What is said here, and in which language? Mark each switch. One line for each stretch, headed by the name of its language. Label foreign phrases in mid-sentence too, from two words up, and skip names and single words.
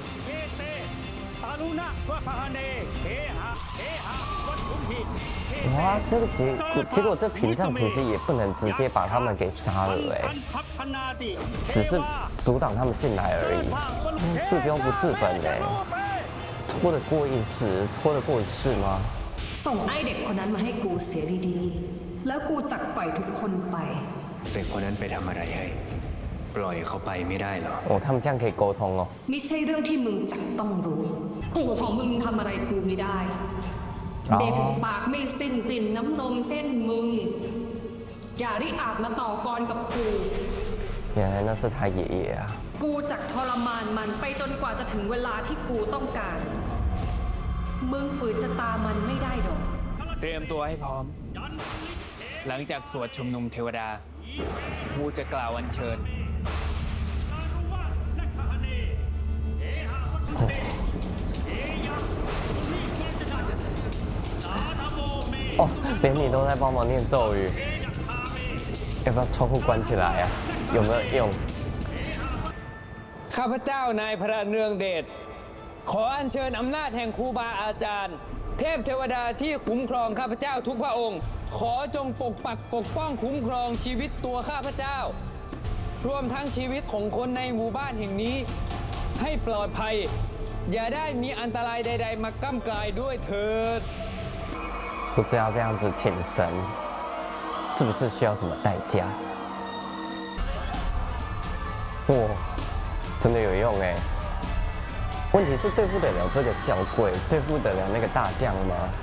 Chinese: 哇，这个结果这屏障其实也不能直接把他们给杀了哎，只是阻挡他们进来而已，治标不治本哎，拖得过一时，拖得过一世吗？
Thai: ส่งไอ้เด็กคนนั้นมาให้กูเสียดีๆแล้วกูจักปล่อยทุกคนไป เด็กคนนั้นไปทำอะไรให้ปล่อยเขาไปไม่ได้หรอ
Chinese: 哦，他们这样可以沟通哦。
Thai: ไม่ใช่เรื่องที่มึงจักต้องรู้ปู่ของมึงทำอะไรกูไม่ได้เด็กปากไม่สิ้นสินน้ำนมเส้นมึงอย่าได้อาจมาต่อกรกับกู
Chinese: 原来那是他爷爷啊
Thai: กูจักทรมานมันไปจนกว่าจะถึงเวลาที่กูต้องการมึงฝืนชะตามันไม่ได้ดอก เตรียมตัวให้พร้อมหลังจากสวดชุมนุมเทวดากูจะกล่าวอัญเชิญ
Chinese: 哦，连你都在帮忙念咒语，要不要窗户关起来啊？有没有用？
Thai: ข้าพเจ้านายพระเนืองเดชขออัญเชิญอำนาจแห่งครูบาอาจารย์เทพเทวดาที่คุ้มครองข้าพเจ้าทุกพระองค์ขอจงปกปักปกป้องคุ้มครองชีวิตตัวข้าพเจ้ารวมทั้งชีวิตของคนในหมู่บ้านแห่งนี้ให้ปลอดภัยอย่าได้มีอันตรายใดๆมาก้ำกายด้วยเถิด
Chinese: 不知道这样子请神是不是需要什么代价？哇，真的有用哎！问题是对付得了这个小鬼，对付得了那个大将吗？